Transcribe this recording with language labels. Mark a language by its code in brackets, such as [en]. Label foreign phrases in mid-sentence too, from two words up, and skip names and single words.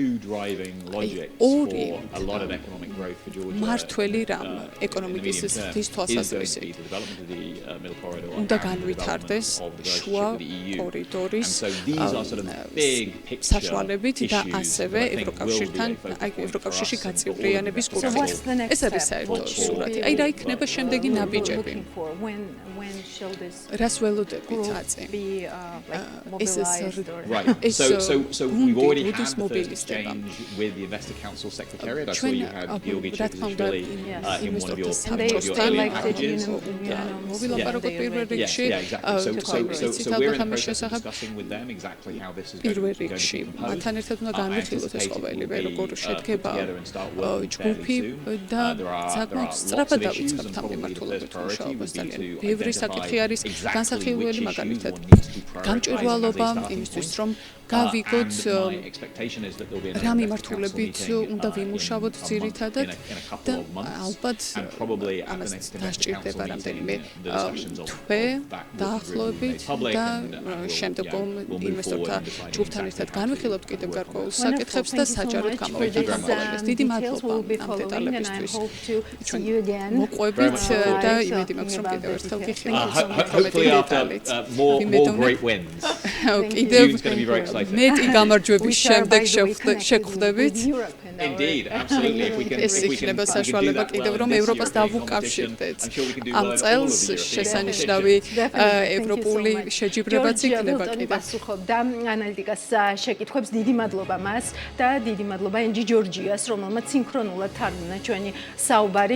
[ka] ორი მართველი რამ ეკონომიკის ზრდის თვალსაზრისით უნდა განვითარდეს შუა კორიდორის საშუალებით და ასევე ევროკავშირთან, აი ევროკავშირში გაწევრიანების კურსით. ეს არის საერთო სურათი. აი რა იქნება შემდეგი ნაბიჯები. რას ველოდებით აწი? ეს [en] So we've already had the first exchange with the Investor Council Secretariat. I saw you had Georgi Chevishvili in one of your earlier packages. [ka] მოვილაპარაკოთ პირველ რიგში. [en] So we're in the process of discussing with them exactly how this is going to be proposed. [ka] მათთან ერთად უნდა განვიხილოთ ეს ყოველივე, როგორ შედგება ჯგუფი და საკმაოდ სწრაფად დავიწყებთ ამ მიმართულებით მუშაობას. ძალიან ბევრი საკითხი არის განსახილველი, მაგალითად გამჭვირვალობა იმისთვის, რომ გავიგოთ რა მიმართულებით უნდა ვიმუშავოთ ძირითადად და ალბათ ამას დასჭირდება რამდენიმე თვე დაახლოებით და შემდგომ ინვესტორთა ჯგუფთან ერთად განვიხილავთ კიდევ გარკვეულ საკითხებს და საჯაროდ გამოვიდეს გამყოლებს. დიდი მადლობა ამ დეტალებისთვის. ჩვენ მოყვებით და იმედი მაქვს, რომ კიდევ ერთხელ გიხილავთ. [en] Hopefully after more great wins. [ka] კიდევ მეტი გამარჯვების შემდეგ შეგხვდებით. [en] Indeed, absolutely. If we can, [ka] ეს იქნება საშუალება კიდევ რომ ევროპას დავუკავშირდეთ. ამ წელს შესანიშნავი ევროპული შეჯიბრებაც იქნება კიდევ. პასუხობდა ანალიტიკას შეკითხვებს. დიდი მადლობა მას და დიდი მადლობა ენჯი ჯორჯიას, რომელმაც სინქრონულად თარგმნა ჩვენი საუბარი.